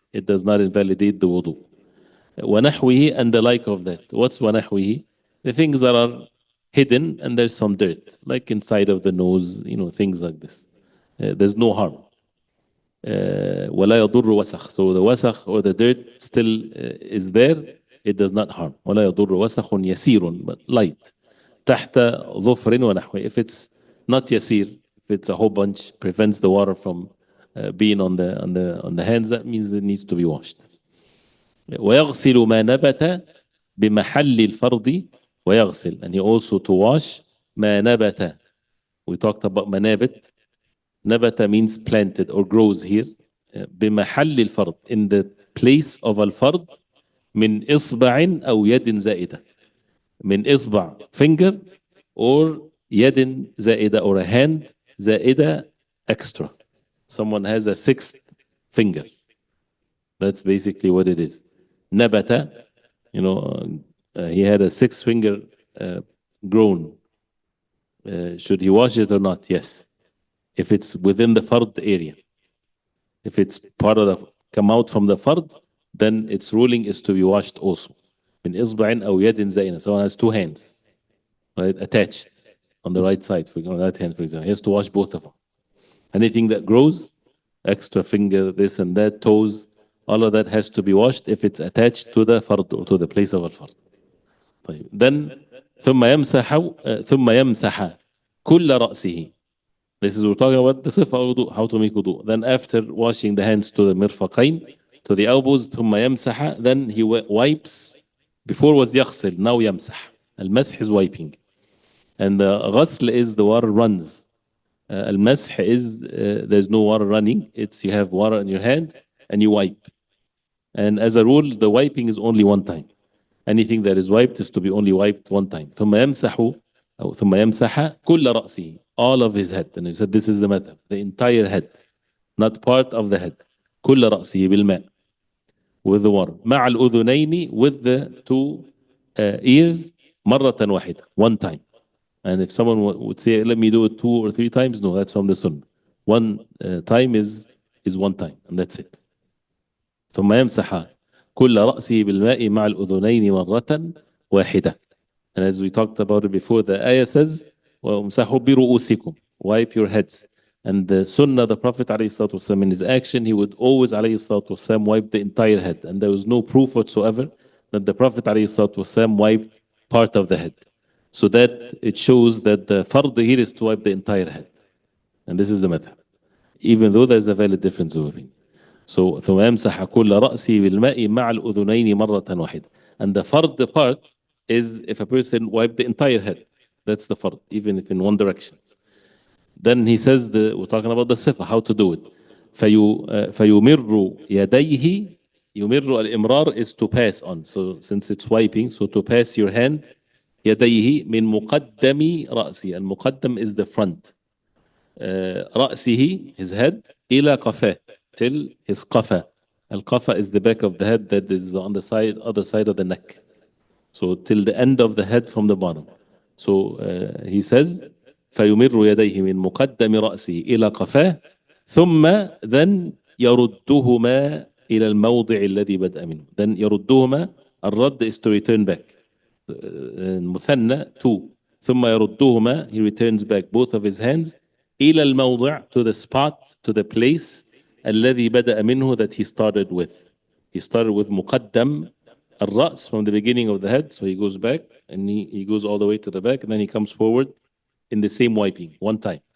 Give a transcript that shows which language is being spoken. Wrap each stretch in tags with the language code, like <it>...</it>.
<en>It does not invalidate the wudu. ونحوه, and the like of that. What's ونحوه? The things that are hidden and there's some dirt, like inside of the nose, things like this. There's no harm.</en> <ar>ولا يضر وسخ.</ar> <en>So the wasakh or the dirt still is there. It does not harm.</en> <ar>ولا يضر وسخ يسير,</ar> <en>but light.</en> <ar>تحت ظفر ونحوه.</ar> <en>If it's not يسير, if it's a whole bunch, prevents the water from being on the hands, that means it needs to be washed.</en> <ar>ويغسل ما نبت بمحل الفرض ويغسل,</ar> <en>and he also to wash</en> <ar>ما نبت.</ar> <en>We talked about منابت. نبت means planted or grows here.</en> <ar>بمحل الفرض,</ar> <en>in the place of الفرض.</en> <ar>من إصبع أو يد زائدة.</ar> <en>من إصبع, finger, or</en> <ar>يد زائدة,</ar> <en>or a hand زائدة, extra. Someone has a 6th finger. That's basically what it is. نبت, he had a 6th finger grown. Should he wash it or not? Yes. If it's within the fard area. If it's part of the, come out from the fard, then its ruling is to be washed also.</en> <ar>من إصبع أو يد زائنة.</ar> <en>Someone has 2 hands, right, attached on the right side, on the right hand, for example. He has to wash both of them. Anything that grows, extra finger, this and that, toes, all of that has to be washed if it's attached to the fard or to the place of al-fard.</en> <ar>طيب. Then ثم يمسح كل رأسه.</ar> <en>This is, we're talking about the صفة wudu, how to make wudu. Then after washing the hands to the mirfaqain, to the elbows, ثم يمسح, then he wipes. Before was يغسل, now يمسح. المسح is wiping. And the غسل is the water runs. المسح is there's no water running. It's you have water in your hand and you wipe. And as a rule, the wiping is only one time. Anything that is wiped is to be only wiped one time.</en> <ar>ثم يمسح أو ثم يمسح كل رأسه,</ar> <en>all of his head. And he said this is the madhab, the entire head, not part of the head.</en> <ar>كل رأسه بالماء,</ar> <en>with the water.</en> <ar>مع الأذنين,</ar> <en>with the 2 ears,</en> <ar>مرة واحدة,</ar> <en>one time. And if someone would say, let me do it 2 or 3 times, no, that's from the sunnah. One time is one time, and that's it.</en> <ar>ثم يمسح كل رأسه بالماء مع الأذنين مرة واحدة.</ar> <en>And as we talked about it before, the ayah says,</en> <ar>وَامْسَحُوا بِرُؤُوسِكُمْ,</ar> <en>wipe your heads. And the sunnah, the Prophet ﷺ, in his action, he would always ﷺ wipe the entire head. And there was no proof whatsoever that the Prophet ﷺ wiped part of the head. So that it shows that the fard here is to wipe the entire head. And this is the madhab. Even though there's a valid difference of opinion.</en> <ar>So ثم يمسح كل رأسه بالماء مع الأذنين مرة واحدة.</ar> <en>And the fard part is if a person wiped the entire head. That's the fard, even if in one direction. Then he says, we're talking about the sifa, how to do it.</en> <ar>فيمر يديه, يمر الإمرار is to pass on.</ar> <en>So since it's wiping, so to pass your hand,</en> <ar>يديه من مقدم رأسه.</ar> <en>المقدم is the front. رأسه, his head,</en> <ar>إلى قفاه,</ar> <en>till his قفا. القفا is the back of the head that is on the side, other side of the neck. So till the end of the head from the bottom.</en> <ar>So he says, فيمر يديه من مقدم رأسه إلى قفاه ثم then يردهما إلى الموضع الذي بدأ منه. Then يردهما,</ar> <en>الرد is to return back.</en> <ar>المثنى two. ثم يردهما,</ar> <en>he returns back both of his hands إلى الموضع, to the spot, to the place</en> <ar>الذي بدأ منه,</ar> <en>that he started with. He started with مقدم الرأس, from the beginning of the head, so he goes back and he goes all the way to the back, and then he comes forward in the same wiping, one time.</en>